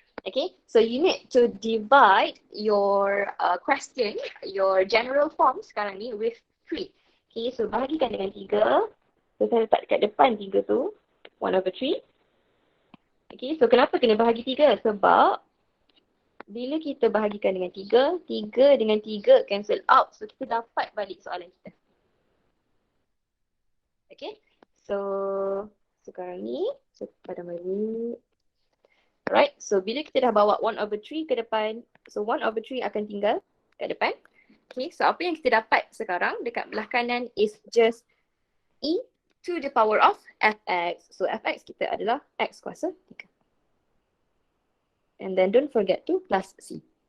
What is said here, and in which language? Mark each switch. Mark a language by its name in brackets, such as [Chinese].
[English] Okay, so you need to divide your question, [Malay] your general form sekarang ni [English] with 3. [Malay] Okay, so bahagikan dengan 3. So, saya letak dekat depan 3 tu. 1/3. Okay, so kenapa kena bahagi 3? Sebab bila kita bahagikan dengan 3, 3 dengan 3 cancel out. So, kita dapat balik soalan kita. Okay, so sekarang ni, so pada balik. Alright, so bila kita dah bawa 1/3 ke depan, so 1/3 akan tinggal kat depan. Okay, so apa yang kita dapat sekarang dekat belah kanan [English] is just e to the power of fx. [Malay] So fx kita adalah x kuasa 3. [English] And then don't forget to plus c.